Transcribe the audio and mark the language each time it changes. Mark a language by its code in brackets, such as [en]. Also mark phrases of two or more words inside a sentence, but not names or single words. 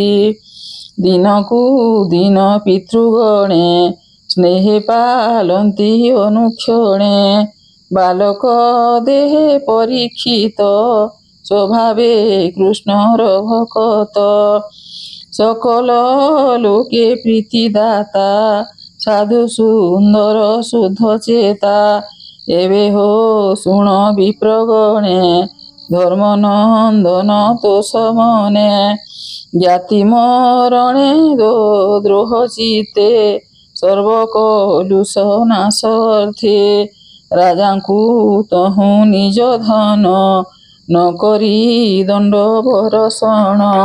[or] ଦିନକୁ ଦିନ ପିତୃଗଣେ ସ୍ନେହେ ପାଲନ୍ତି ଅନୁକ୍ଷଣେ। ବାଲକ ଦେହେ ପରୀକ୍ଷିତ ସ୍ୱଭାବେ କୃଷ୍ଣର ଭକତ। ସକଳ ଲୋକେ ପ୍ରୀତିଦାତା ସାଧୁ ସୁନ୍ଦର ଶୁଦ୍ଧ ଚେତା ଏବେ ହୋ ଶୁଣ ବିପ୍ରଗଣେ ଧର୍ମ ନନ୍ଦନ ତୋ ସମନେ ଜ୍ଞାତି ମରଣେ ଦ୍ରୋହ ଚିତେ ସର୍ବକଳୁଷ ନାଶ ଅର୍ଥେ ରାଜାଙ୍କୁ ତହୁ ନିଜ ଧନ ନ କରି ଦଣ୍ଡ ବରଷଣ